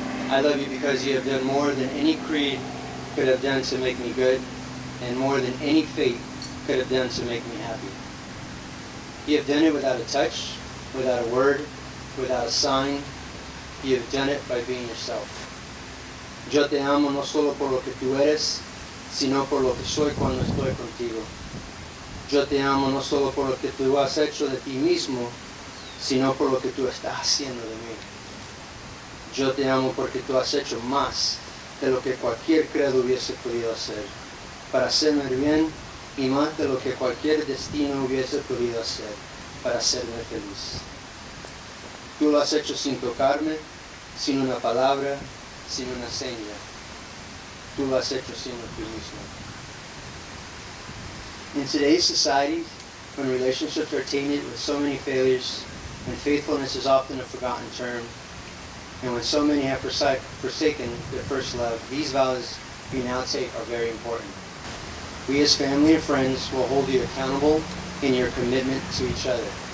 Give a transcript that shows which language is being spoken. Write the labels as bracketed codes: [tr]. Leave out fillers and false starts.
[en] I love you because you have done more than any creed could have done to make me good, and more than any fate could have done to make me happy. You have done it without a touch, without a word, without a sign. You have done it by being yourself. [es] Yo te amo no solo por lo que tú eres, sino por lo que soy cuando estoy contigo. Yo te amo no solo por lo que tú has hecho de ti mismo, sino por lo que tú estás haciendo de mí. Yo te amo porque tú has hecho más de lo que cualquier credo hubiese podido hacer, para hacerme bien, y más de lo que cualquier destino hubiese podido hacer, para hacerme feliz. Tú lo has hecho sin tocarme, sin una palabra, sin una seña. Tú lo has hecho siendo tú mismo. [en] In today's society, when relationships are tainted with so many failures, and faithfulness is often a forgotten term, and when so many have forsaken their first love, these vows we now take are very important. We as family and friends will hold you accountable in your commitment to each other.